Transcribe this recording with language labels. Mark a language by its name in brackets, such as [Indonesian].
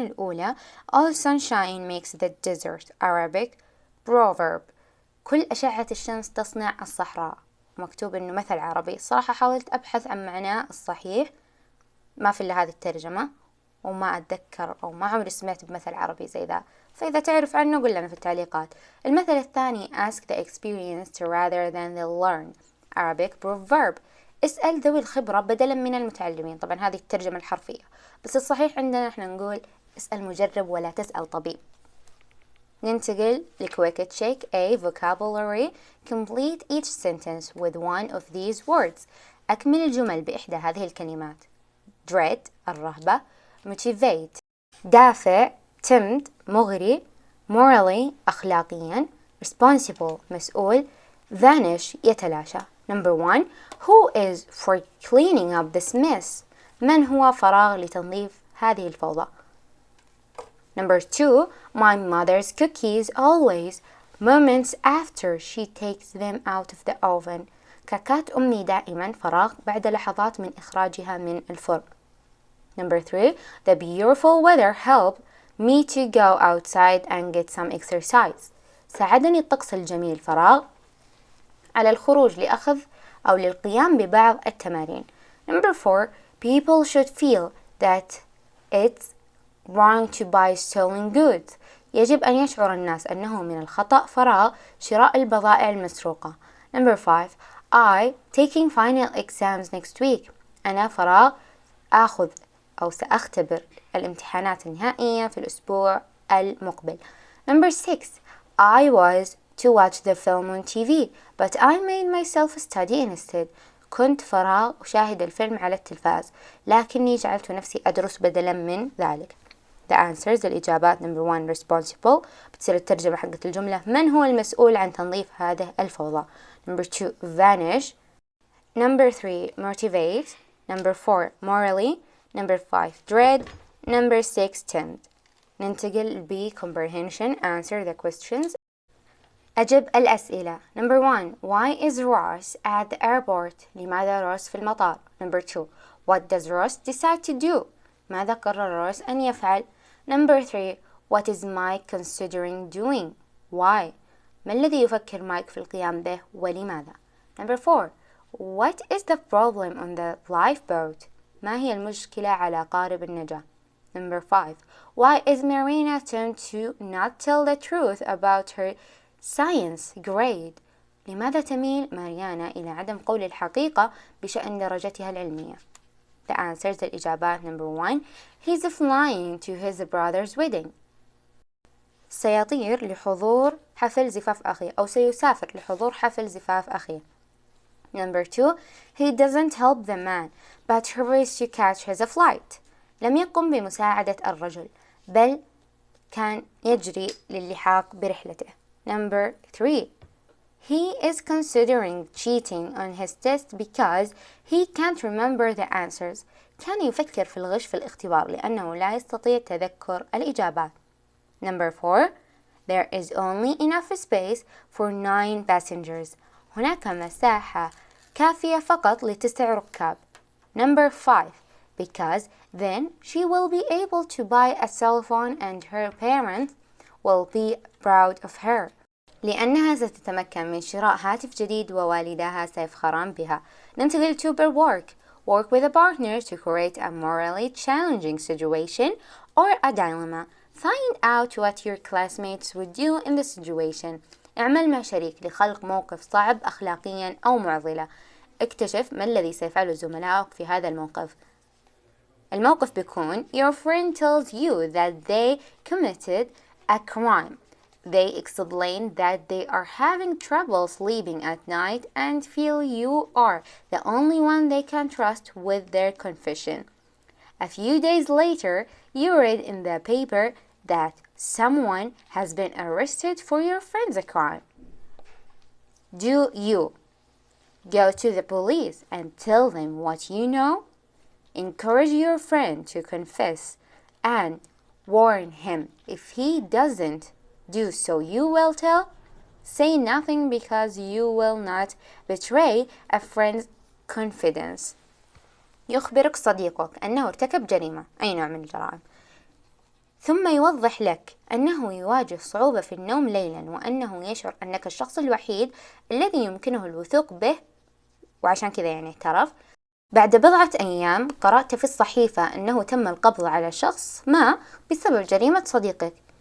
[Arabic] الأولى [English] All sunshine makes the desert Arabic proverb. [Arabic] كل أشعة الشمس تصنع الصحراء. مكتوب إنه مثل عربي. صراحة حاولت أبحث عن معناه الصحيح، ما في إلا هذه الترجمة، وما أتذكر أو ما عمري سمعت بمثل عربي زي ذا، فإذا تعرف عنه قل لنا في التعليقات. المثل الثاني [English] Ask the experienced rather than the learned Arabic proverb. [Arabic] اسأل ذوي الخبرة بدلا من المتعلمين. طبعا هذه الترجمة الحرفية، بس الصحيح عندنا احنا نقول اسأل مجرب ولا تسأل طبيب. ننتقل [English] لquick check A vocabulary. Complete each sentence with one of these words. [Arabic] أكمل الجمل بإحدى هذه الكلمات. [English] dread الرهبة، motivate دافع، tempt مغري، morally أخلاقيا، responsible مسؤول، vanish يتلاشى. Number 1. Who is for cleaning up this mess? [Arabic] من هو فراغ لتنظيف هذه الفوضى. [English] Number 2. My mother's cookies always moments after she takes them out of the oven. [Arabic] كعكات أمي دائما فراغ بعد لحظات من إخراجها من الفرن. [English] Number 3. The beautiful weather helped me to go outside and get some exercise. [Arabic] ساعدني الطقس الجميل فراغ على الخروج لأخذ أو للقيام ببعض التمارين. [English] Number 4. People should feel that it's wrong to buy stolen goods. [Arabic] يجب أن يشعر الناس أنه من الخطأ فراغ شراء البضائع المسروقة. [English] Number 5. I taking final exams next week. [Arabic] أنا فراغ آخذ أو سأختبر الامتحانات النهائية في الأسبوع المقبل. [English] Number 6. I was to watch the film on TV but I made myself study instead. [Arabic] كنت فراغ أشاهد الفيلم على التلفاز لكني جعلت نفسي أدرس بدلا من ذلك. [English] The answers الإجابات. Number 1 responsible [Arabic] بتصير الترجمة حقت الجملة من هو المسؤول عن تنظيف هذه الفوضى. [English] Number 2 vanish. Number 3 motivate. Number 4 morally. Number 5 dread. Number 6 tempt. [Arabic] ننتقل ب comprehension. [English] Answer the questions. [Arabic] أجب الأسئلة. [English] Number 1. Why is Ross at the airport? [Arabic] لماذا روس في المطار? [English] Number 2. What does Ross decide to do? [Arabic] ماذا قرر روس أن يفعل؟ [English] Number 3. What is Mike considering doing? Why? [Arabic] ما الذي يفكر مايك في القيام به ولماذا؟ [English] Number 4. What is the problem on the lifeboat? [Arabic] ما هي المشكلة على قارب النجاة؟ [English] Number 5. Why is Marina tend to not tell the truth about her science grade? [Arabic] لماذا تميل ماريانا إلى عدم قول الحقيقة بشأن درجتها العلمية؟ [English] The answers [Arabic] الإجابات. [English] Number 1. He's flying to his brother's wedding. [Arabic] سيطير لحضور حفل زفاف أخيه أو سيسافر لحضور حفل زفاف أخيه. [English] Number 2. He doesn't help the man but hurries to catch his flight. [Arabic] لم يقم بمساعدة الرجل بل كان يجري للحاق برحلته. [English] Number 3. He is considering cheating on his test because he can't remember the answers. [Arabic] كان يفكر في الغش في الاختبار لأنه لا يستطيع تذكر الإجابات. [English] Number 4. There is only enough space for 9 passengers. [Arabic] هناك مساحة كافية فقط ل9 ركاب. [English] Number 5. Because then she will be able to buy a cell phone and her parents will be proud of her. [Arabic] لأنها ستتمكن من شراء هاتف جديد ووالداها سيفخران بها. ننتقل [English] to per work. Work with a partner to create a morally challenging situation or a dilemma. Find out what your classmates would do in the situation. [Arabic] اعمل مع شريك لخلق موقف صعب أخلاقيا أو معضلة. اكتشف ما الذي سيفعله زملائك في هذا الموقف. الموقف بيكون [English] Your friend tells you that they committed a crime. They explain that they are having trouble sleeping at night and feel you are the only one they can trust with their confession. A few days later, you read in the paper that someone has been arrested for your friend's crime. Do you go to the police and tell them what you know? Encourage your friend to confess and warn him. If he doesn't do so, you will tell. Say nothing because you will not betray a friend's confidence. [Arabic] يخبرك صديقك أنه ارتكب جريمة، أي نوع من الجرائم، ثم يوضح لك أنه يواجه صعوبة في النوم ليلا، وأنه يشعر أنك الشخص الوحيد الذي يمكنه الوثوق به، وعشان كذا يعني اعترف. بعد بضعة أيام قرأت في الصحيفة أنه تم القبض على شخص ما بسبب جريمة صديقك.